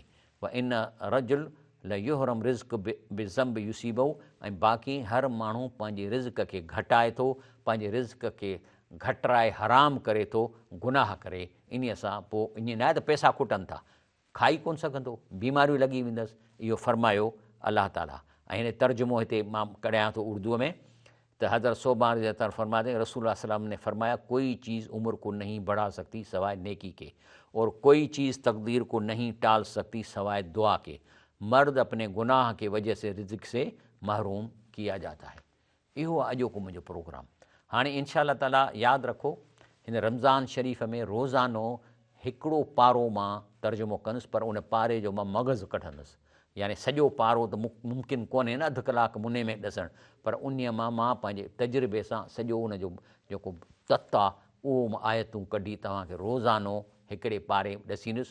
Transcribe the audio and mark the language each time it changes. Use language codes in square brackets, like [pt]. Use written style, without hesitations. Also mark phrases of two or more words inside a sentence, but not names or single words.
[ar] وإن الرجل ليحرم الرزق بالذنب يصيبه, [sd] ऐं बाक़ी हर माण्हू पंहिंजे रिज़्क़ खे घटाए थो, पंहिंजे रिज़्क़ खे घटराए हराम करे थो, गुनाह करे। इन सां पोइ ईअं न आहे त पैसा खुटनि था, खाई कोन सघंदो, बीमारियूं लॻी वेंदसि। इहो फरमायो अलाह ताला। ऐं हिन तर्जुमो हिते मां कढियां थो उर्दूअ में, [ur] تو حضرت ثوبان [ar] رضي الله [ur] فرماتے ہیں رسول اللہ [ar] صلى الله عليه وسلم [ur] نے فرمایا کوئی چیز عمر کو نہیں بڑھا سکتی سوائے نیکی کے، اور کوئی چیز تقدیر کو نہیں ٹال سکتی سوائے دعا کے. مرد اپنے گناہ کے وجہ سے رزق سے محروم کیا جاتا ہے. [sd] इहो आहे अॼोको मुंहिंजो प्रोग्राम। हाणे [ar] إن شاء الله تعالى [sd] यादि रखो, हिन रमज़ान शरीफ़ में रोज़ानो हिकिड़ो पारो मां तर्जुमो कंदुसि, पर उन पारे जो मां मग़ज़ कढंदुसि। यानी सॼो पारो त मुमकिन कोन्हे न अधु कलाक मुने में ॾसणु, पर उन मां पंहिंजे तजुर्बे सां सॼो उन जो जेको तत्व आहे उहो मां आयतूं कढी तव्हांखे रोज़ानो हिकिड़े पारे ॾसींदुसि।